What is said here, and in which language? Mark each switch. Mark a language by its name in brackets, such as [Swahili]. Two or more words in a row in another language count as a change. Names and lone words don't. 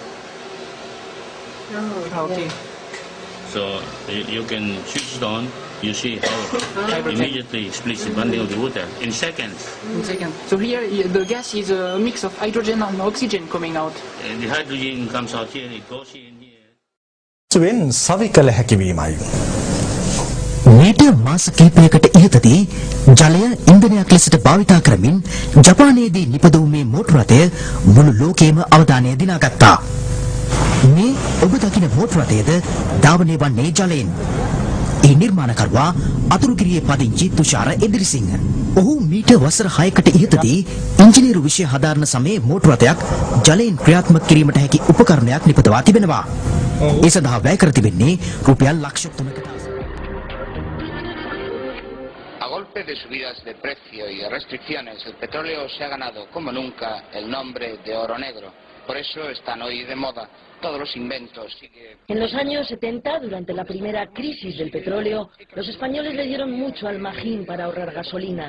[English] Oh, okay. So you can switch it on. You see how immediately splits the bonding of the water in seconds. In seconds. So here the gas is a mix of hydrogen and oxygen coming out. The hydrogen comes out here, it goes in here. [Sinhala] වෙන් සවි කළ හැකි වීමයි. මීටර් මාස කිහිපයකට ඉහතදී ජලය ඉන්ධනයක් ලෙසට භාවිතා කරමින් ජපානයේදී නිපදවූ මේ මෝටර රථය මුළු ලෝකයේම අවධානය දිනාගත්තා. මේ ඔබ දකින මෝටර රථයද ධාවනය වන්නේ ජලයෙන්. ඒ නිර්මාණකරුවා අතුරුගිරියේ පදිංචි තුෂාර එදිරිසිංහ. ඔහු මීටර් වසර 6කට ඉහතදී ඉංජිනේරු විෂය හදාරන සමයේ මෝටර රථයක් ජලයෙන් ක්‍රියාත්මක කිරීමට හැකි උපකරණයක් නිපදවා තිබෙනවා. ඒ සඳහා වැය කර තිබෙන්නේ රුපියල් ලක්ෂ 3කට. [Spanish] A golpe de subidas de precio y restricciones, el petróleo se ha ganado como nunca el nombre de oro negro. Por eso están hoy de moda todos los inventos. En los años 70, durante la primera crisis del petróleo, los españoles le dieron mucho al magín para ahorrar gasolina.